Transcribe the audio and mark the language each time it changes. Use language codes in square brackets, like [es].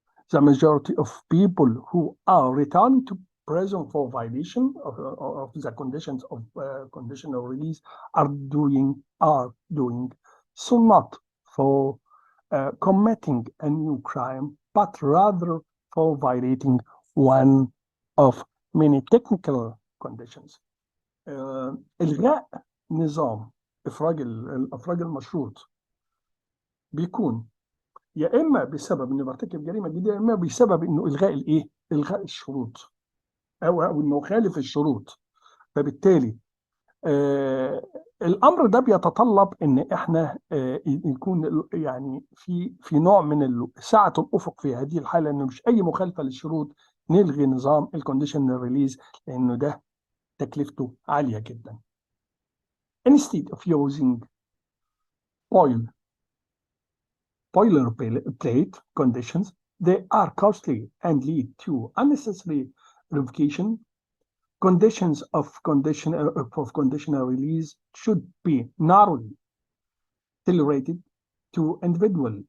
[en] The majority of people who are returning to prison for violation of the conditions of conditional release are doing so not for committing a new crime, but rather for violating one of many technical conditions. [ar] إلغاء نظام الإفراج المشروط بيكون يا اما بسبب انه بيرتكب جريمه جديده، يا اما بسبب انه الغاء الشروط او انه خالف الشروط. فبالتالي الامر ده بيتطلب ان احنا يكون يعني في نوع من سعه الافق في هذه الحاله، انه مش اي مخالفه للشروط نلغي نظام الكونديشنال ريليز، لانه ده تكلفته عاليه جدا. [en] Instead of using boilerplate conditions, they are costly and lead to unnecessary revocation. Conditions of conditional release should be narrowly tolerated to individual.